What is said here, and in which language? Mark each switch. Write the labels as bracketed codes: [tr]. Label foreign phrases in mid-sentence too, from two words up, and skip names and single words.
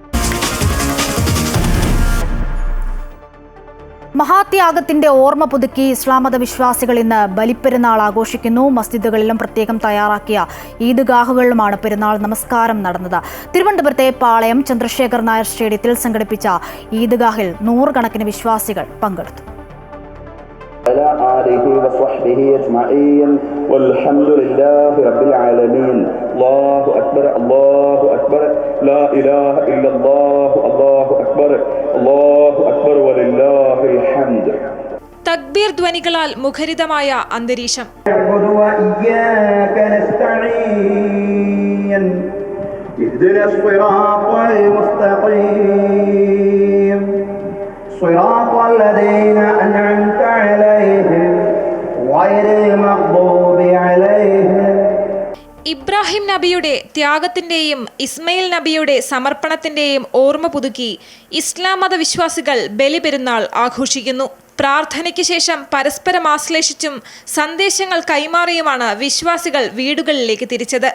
[ml] മഹാത്യാഗത്തിന്റെ ഓർമ്മ പുതുക്കി ഇസ്ലാം മത വിശ്വാസികൾ ഇന്ന് ബലിപ്പെരുന്നാൾ ആഘോഷിക്കുന്നു. മസ്ജിദുകളിലും പ്രത്യേകം തയ്യാറാക്കിയ ഈദ്ഗാഹുകളിലുമാണ് പെരുന്നാൾ നമസ്കാരം നടന്നത്. തിരുവനന്തപുരത്തെ പാളയം ചന്ദ്രശേഖർ നായർ സ്റ്റേഡിയത്തിൽ സംഘടിപ്പിച്ച ഈദ്ഗാഹിൽ 100 കണക്കിന് വിശ്വാസികൾ പങ്കെടുത്തു. [ar] على آله وصحبه أجمعين والحمد لله رب العالمين. الله أكبر الله أكبر لا إله إلا الله الله أكبر الله أكبر ولله الحمد. [ml] തക്ബീർ ധ്വനികളാൽ മുഖരിതമായ അന്തരീക്ഷം. [ar] اهدنا الصراط المستقيم صراط الذين أنعمت عليهم غير المغضوب عليهم. [ml] ഇബ്രാഹിം നബിയുടെ ത്യാഗത്തിന്റെയും ഇസ്മയിൽ നബിയുടെ സമർപ്പണത്തിന്റെയും ഓർമ്മ പുതുക്കി ഇസ്ലാം മത വിശ്വാസികൾ ബലിപെരുന്നാൾ ആഘോഷിക്കുന്നു. പ്രാർത്ഥനയ്ക്ക് ശേഷം പരസ്പരം ആശ്ലേഷിച്ചും സന്ദേശങ്ങൾ കൈമാറിയുമാണ് വിശ്വാസികൾ വീടുകളിലേക്ക് തിരിച്ചത്.